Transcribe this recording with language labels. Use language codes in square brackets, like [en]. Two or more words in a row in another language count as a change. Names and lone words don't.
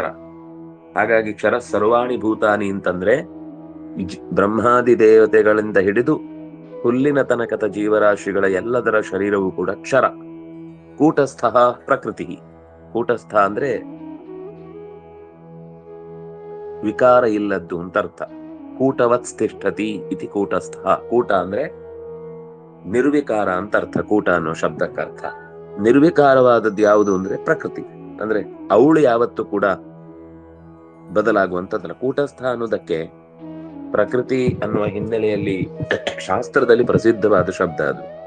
[kn] ಹಾಗಾಗಿ [sa] ಕ್ಷರ ಸರ್ವಾಣಿ ಭೂತಾನಿ [kn] ಅಂತಂದ್ರೆ ಬ್ರಹ್ಮಾದಿ ದೇವತೆಗಳಿಂದ ಹಿಡಿದು ಹುಲ್ಲಿನ ತನಕದ ಜೀವರಾಶಿಗಳ ಎಲ್ಲದರ ಶರೀರವೂ ಕೂಡ ಕ್ಷರ. ಕೂಟಸ್ಥ ಪ್ರಕೃತಿ, ಕೂಟಸ್ಥ ಅಂದ್ರೆ ವಿಕಾರ ಇಲ್ಲದ್ದು ಅಂತ ಅರ್ಥ. [sa] ಕೂಟವತ್ ತಿಷ್ಠತಿ ಇತಿ ಕೂಟಸ್ಥ. [kn] ಕೂಟ ಅಂದ್ರೆ ನಿರ್ವಿಕಾರ ಅಂತ ಅರ್ಥ. ಕೂಟ ಅನ್ನೋ ಶಬ್ದಕ್ಕರ್ಥ ನಿರ್ವಿಕಾರವಾದದ್ದು ಯಾವುದು ಅಂದ್ರೆ ಪ್ರಕೃತಿ. ಅಂದ್ರೆ ಅವಳು ಯಾವತ್ತೂ ಕೂಡ ಬದಲಾಗುವಂತದ್ದಲ್ಲ. ಕೂಟಸ್ಥ ಅನ್ನೋದಕ್ಕೆ ಪ್ರಕೃತಿ ಅನ್ನುವ ಹಿನ್ನೆಲೆಯಲ್ಲಿ ಶಾಸ್ತ್ರದಲ್ಲಿ ಪ್ರಸಿದ್ಧವಾದ ಶಬ್ದ ಅದು.